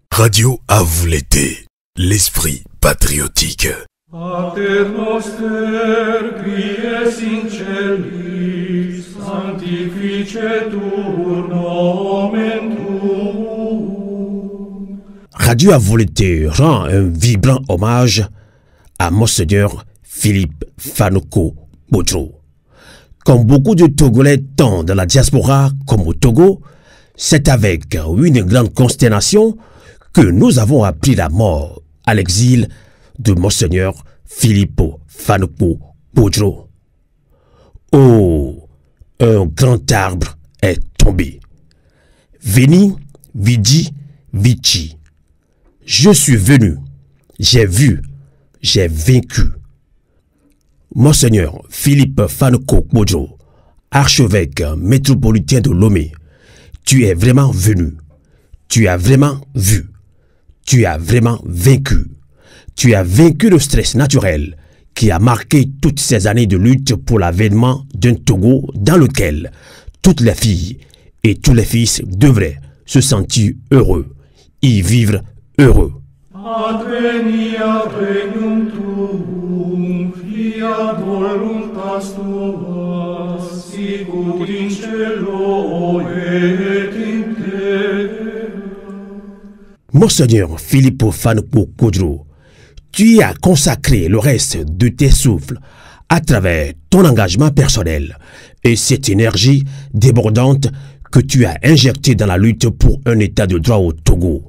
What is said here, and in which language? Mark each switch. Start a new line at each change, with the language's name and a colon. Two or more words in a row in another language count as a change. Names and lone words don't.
French: Radio à vous l'été, l'esprit patriotique.
Latin: Pater noster, qui es in celis, sanctificetur nomen tuum.
French: Radio à vous l'été rend un vibrant hommage à Monseigneur Philippe Fanoko Bodjo. Comme beaucoup de Togolais tant dans la diaspora comme au Togo, c'est avec une grande consternation que nous avons appris la mort à l'exil de Monseigneur Philippe Fanoko Bodjo. Oh, un grand arbre est tombé.
Latin: Veni, vidi, vici.
French: Je suis venu, j'ai vu, j'ai vaincu. Monseigneur Philippe Fanoko Bodjo, archevêque métropolitain de Lomé, tu es vraiment venu, tu as vraiment vu, tu as vraiment vaincu. Tu as vaincu le stress naturel qui a marqué toutes ces années de lutte pour l'avènement d'un Togo dans lequel toutes les filles et tous les fils devraient se sentir heureux, y vivre heureux.
Latin: Advenia regnum tuum, fiat voluntas tua, sicut in cielo et in terra.
French: Monseigneur Philippe Fanoko Bodjo, tu y as consacré le reste de tes souffles à travers ton engagement personnel et cette énergie débordante que tu as injectée dans la lutte pour un état de droit au Togo.